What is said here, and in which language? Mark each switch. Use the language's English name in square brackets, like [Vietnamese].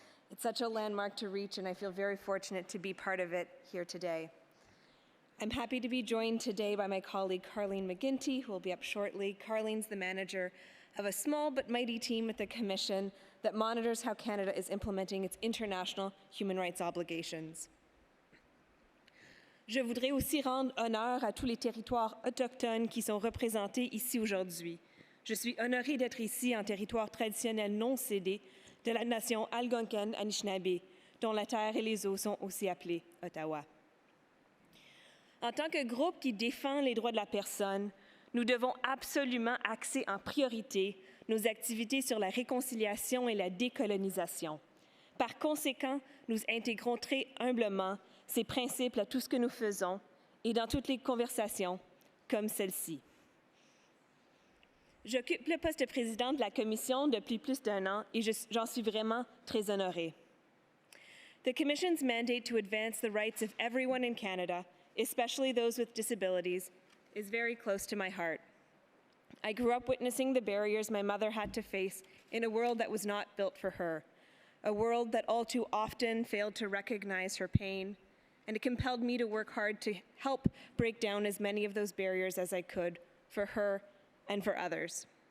[English] It's such a landmark to reach, and I feel very fortunate to be part of it here today. I'm happy to be joined today by my colleague Carleen McGinty, who will be up shortly. Carleen's the manager of a small but mighty team at the Commission that monitors how Canada is implementing its international human rights obligations. [French] Je voudrais aussi rendre honneur à tous les territoires autochtones qui sont représentés ici aujourd'hui. Je suis honorée d'être ici en territoire traditionnel non cédé de la nation Algonquin-Anishinaabe, dont la terre et les eaux sont aussi appelées Ottawa. En tant que groupe qui défend les droits de la personne, nous devons absolument axer en priorité nos activités sur la réconciliation et la décolonisation. Par conséquent, nous intégrons très humblement ces principes à tout ce que nous faisons et dans toutes les conversations comme celle-ci. J'occupe le poste de présidente de la Commission depuis plus d'1 an et j'en suis vraiment très honorée. [English] The Commission's mandate to advance the rights of everyone in Canada, especially those with disabilities, is very close to my heart. I grew up witnessing the barriers my mother had to face in a world that was not built for her, a world that all too often failed to recognize her pain, and it compelled me to work hard to help break down as many of those barriers as I could for her and for others.